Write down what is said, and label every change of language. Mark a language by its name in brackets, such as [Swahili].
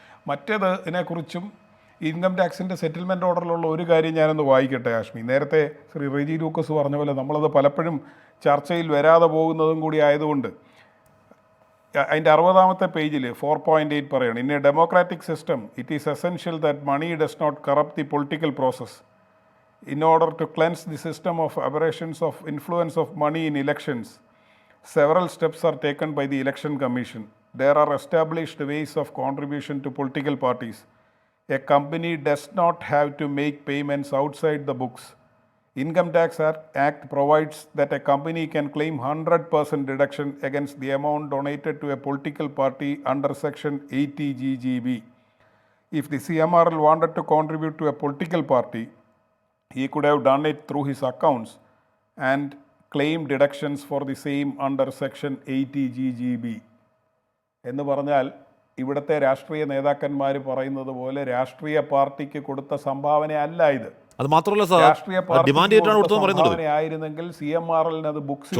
[Malayalam] മറ്റേത് ഇതിനെക്കുറിച്ചും income ടാക്സിൻ്റെ settlement ഓർഡറിലുള്ള ഒരു കാര്യം ഞാനൊന്ന് വായിക്കട്ടെ ഹാഷ്മി. നേരത്തെ ശ്രീ റെജി ലൂക്കോസ് പറഞ്ഞ പോലെ നമ്മളത് പലപ്പോഴും ചർച്ചയിൽ വരാതെ പോകുന്നതും കൂടി ആയതുകൊണ്ട് അതിൻ്റെ 60-ാമത്തെ പേജിൽ 4.8 പറയണം. [English] In a democratic system it is essential that money does not corrupt the political process. In order to cleanse the system of aberrations of influence of money in elections, several steps are taken by the Election Commission. There are established ways of contribution to political parties. A company does not have to make payments outside the books. Income Tax Act provides that a company can claim 100% deduction against the amount donated to a political party under Section 80GGB. If the CMRL wanted to contribute to a political party, he could have done it through his accounts and claim deductions for the same under section 80GGB [Malayalam] എന്ന് പറഞ്ഞാൽ ഇവിടുത്തെ രാഷ്ട്രീയ നേതാക്കന്മാർ പറയുന്നത് പോലെ രാഷ്ട്രീയ പാർട്ടിക്ക് കൊടുത്ത സംഭാവന അല്ല ഇത്. അത് മാത്രമല്ല സാർ, രാഷ്ട്രീയ ഡിമാൻഡ് ചെയ്തിട്ടാണ് കൊടുത്തതെന്ന് പറയുന്നുണ്ട്. ആയിരുന്നെങ്കിൽ CMRL അത് ബുക്സ്